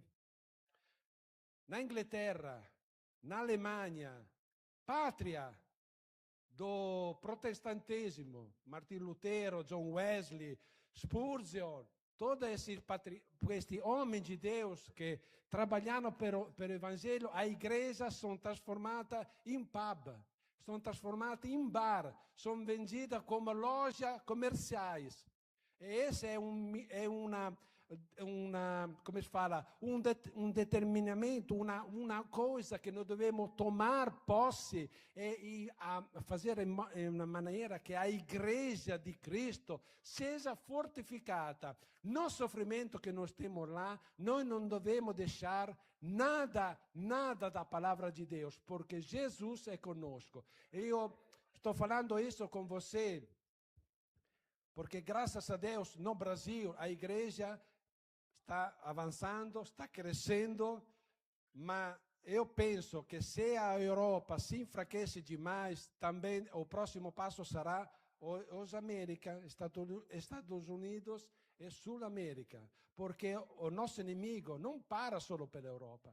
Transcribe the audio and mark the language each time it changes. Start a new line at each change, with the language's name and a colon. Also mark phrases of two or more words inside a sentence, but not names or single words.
Portuguese: Na Inglaterra, na Alemanha, pátria do protestantismo, Martin Lutero, John Wesley, Spurgeon, todos questi homens de Deus que trabalharam pelo Evangelho, a igreja são transformadas em pub, são transformadas em bar, são vendidas como lojas comerciais. E esse é
Italian: come si fala, un determinamento, una coisa che noi dobbiamo
Portuguese: tomar posse
Italian: e fare in una maniera che
Portuguese: a igreja
Italian: di Cristo seja fortificata.
Portuguese: No sofrimento
Italian: che noi stiamo là, noi non dobbiamo
Portuguese: deixar nada da palavra de Deus, porque Jesus é conosco. Eu estou falando isso com você, porque graças a Deus no Brasil a igreja está avançando, está crescendo, mas eu penso que se a Europa se enfraquece demais, também o próximo passo será os América, Estados Unidos e Sul América, porque o nosso inimigo não para só pela Europa.